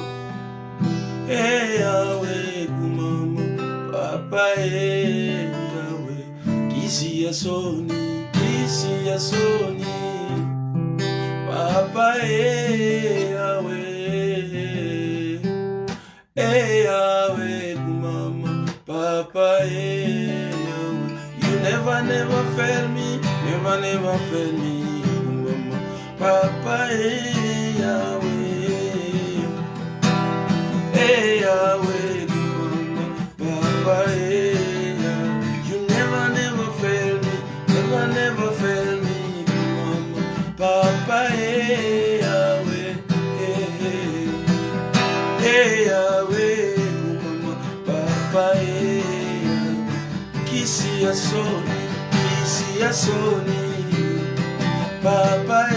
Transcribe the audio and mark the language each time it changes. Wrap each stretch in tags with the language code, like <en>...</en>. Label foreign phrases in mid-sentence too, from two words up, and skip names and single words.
<ln>Yahweh kumama papa Yahweh kisi ya soni papa Yahweh kumama papa Yahweh</ln> <en>you never fail me never fail me</en> <ln>kumama papa Yahweh Yahweh kumama papa Yahweh</ln> <en>you never fail me never fail me</en> <ln>kumama papa Yahweh Yahweh kumama papa kisi ya soni papa</ln>